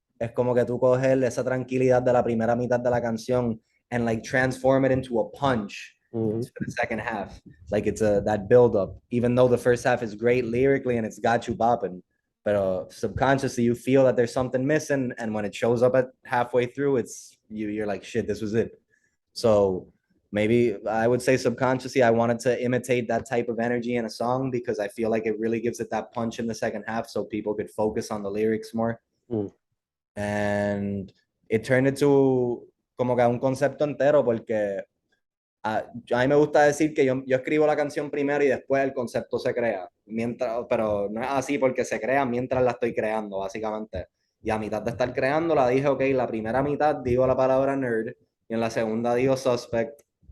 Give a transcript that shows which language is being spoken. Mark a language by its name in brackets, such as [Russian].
[Spanish] Es como que tú coges esa tranquilidad de la primera mitad de la canción [English] and like transform it into a punch Mm-hmm. for the second half. Like it's that build up, even though the first half is great lyrically and it's got you bopping, but subconsciously you feel that there's something missing, and when it shows up at halfway through, you're like, shit, this was it. So maybe I would say subconsciously I wanted to imitate that type of energy in a song because I feel like it really gives it that punch in the second half so people could focus on the lyrics more. Mm. And it turned into [Spanish] como que un concepto entero porque a mí me gusta decir que yo escribo la canción primero y después el concepto se crea, pero no es así porque se crea mientras la estoy creando, básicamente. Y a mitad de estar creándola dije, ok, la primera mitad digo la palabra nerd y en la segunda digo suspect.